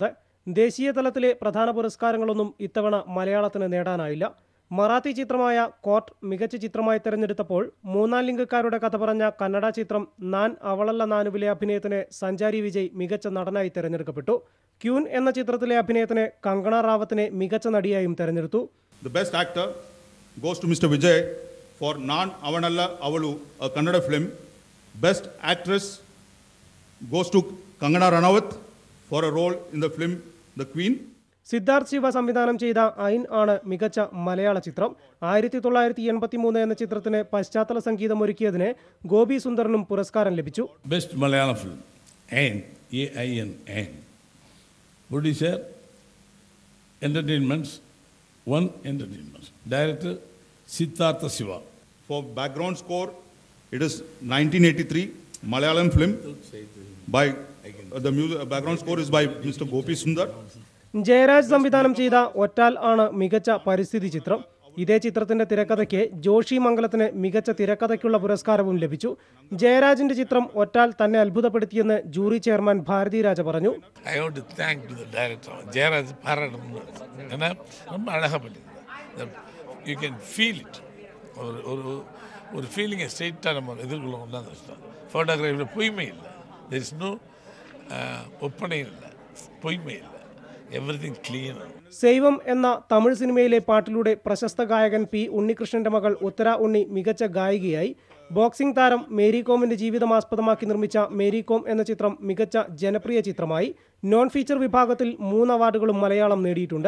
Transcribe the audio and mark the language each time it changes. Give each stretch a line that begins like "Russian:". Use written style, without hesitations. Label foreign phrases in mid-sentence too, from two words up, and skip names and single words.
Malayalam: ദേശീയ തലത്തിലെ പ്രധാന പുരസ്കാരങ്ങളൊന്നും ഇത്തവണ മലയാളത്തിന് നേടാനായില്ല. മറാത്തി ചിത്രമായ കോർട്ട് മികച്ച ചിത്രമായി തെരഞ്ഞെടുത്തപ്പോൾ മൂന്നാം ലിംഗക്കാരുടെ കഥ പറഞ്ഞ കന്നഡ ചിത്രം നാൻ അവളല്ല നാനുവിലെ അഭിനയത്തിന് സഞ്ചാരി വിജയ് മികച്ച നടനായി തെരഞ്ഞെടുക്കപ്പെട്ടു. ക്യൂൻ എന്ന ചിത്രത്തിലെ അഭിനയത്തിന് കങ്കണ റാവത്തിനെ മികച്ച നടിയായും തെരഞ്ഞെടുത്തു.
English: The best actor goes to Mr. Vijay for Naan Avanalla Avalu, a Kannada film. Best actress goes to Kangana Ranawat for a role in the film The Queen.
Malayalam: സിദ്ധാർത്ഥ് ശിവ സംവിധാനം ചെയ്ത ഐൻ ആണ് മികച്ച മലയാള ചിത്രം. 1983 എന്ന ചിത്രത്തിന് പശ്ചാത്തല സംഗീതം ഒരുക്കിയതിന് ഗോപി സുന്ദറിനും പുരസ്കാരം ലഭിച്ചു.
English: Best Malayala film Ain, AIN, Ain. Producer Entertainments, One Entertainment. Director സിദ്ധാർത്ഥ ശിവ. For background score, it is 1983 Malayalam film by the music. Background score is by Mr. Gopi Sundar.
Malayalam: ജയരാജ് സംവിധാനം ചെയ്ത ഒറ്റാൽ ആണ് മികച്ച പരിസ്ഥിതി ചിത്രം. ഇതേ ചിത്രത്തിന്റെ തിരക്കഥയ്ക്ക് ജോഷി മംഗലത്തിന് മികച്ച തിരക്കഥയ്ക്കുള്ള പുരസ്കാരവും ലഭിച്ചു. ജയരാജിന്റെ ചിത്രം ഒറ്റാൽ തന്നെ അത്ഭുതപ്പെടുത്തിയെന്ന് ജൂറി ചെയർമാൻ ഭാരതി രാജ പറഞ്ഞു.
Tamil: ஒரு ஃபீலிங்கை ஸ்ட்ரெயிட்டாக நம்ம எதிர்கொள்ளணும் தான் கஷ்டம். ஃபோட்டோகிராஃபியில் பொய்மை இல்லை,
English: there is no
Tamil: ஒப்பனை இல்லை, பொய்மை இல்லை,
English: Everything clean.
Malayalam: സൈവം എന്ന തമിഴ് സിനിമയിലെ പാട്ടിലൂടെ പ്രശസ്ത ഗായകൻ പി ഉണ്ണികൃഷ്ണന്റെ മകൾ ഉത്തര ഉണ്ണി മികച്ച ഗായികയായി. ബോക്സിംഗ് താരം മേരി കോമിന്റെ ജീവിതം ആസ്പദമാക്കി നിർമ്മിച്ച മേരി കോം എന്ന ചിത്രം മികച്ച ജനപ്രിയ ചിത്രമായി.
English: non feature
Malayalam: വിഭാഗത്തിൽ 3 അവാർഡുകളും മലയാളം നേടിയിട്ടുണ്ട്.